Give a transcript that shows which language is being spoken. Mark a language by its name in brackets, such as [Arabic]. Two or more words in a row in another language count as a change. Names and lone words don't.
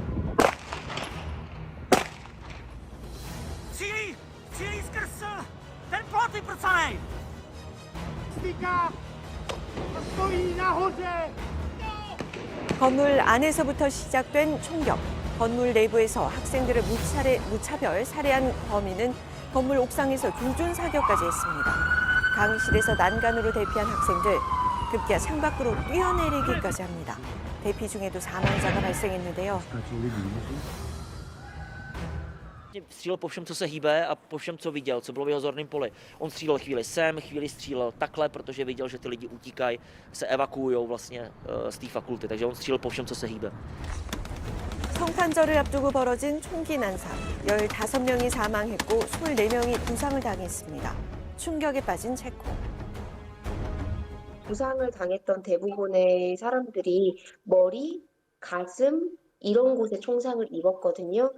[Korean] 건물 안에서부터 시작된 총격. 건물 내부에서 학생들을 무차별 살해한 범인은 건물 옥상에서 줄준 사격까지 했습니다. 강실에서 난간으로 대피한 학생들 급기야 창밖으로 뛰어내리기까지 합니다. 대피 중에도 사망자가 발생했는데요. [Czech] Střílel po všem, co se hýbe a po všem, co viděl, co bylo v jeho zorném poli. On střílel chvíli sem, chvíli střílel takhle, protože viděl, že ty lidi utíkají, se evakuují vlastně z té fakulty, takže on střílel po všem, co se hýbe. [Korean] 성탄절을 앞두고 벌어진 총기 난사. 15명이 사망했고 24명이 부상을 당했습니다. 충격에 빠진 체코. 부상을 당했던 대부분의 사람들이 머리, 가슴 이런 곳에 총상을 입었거든요.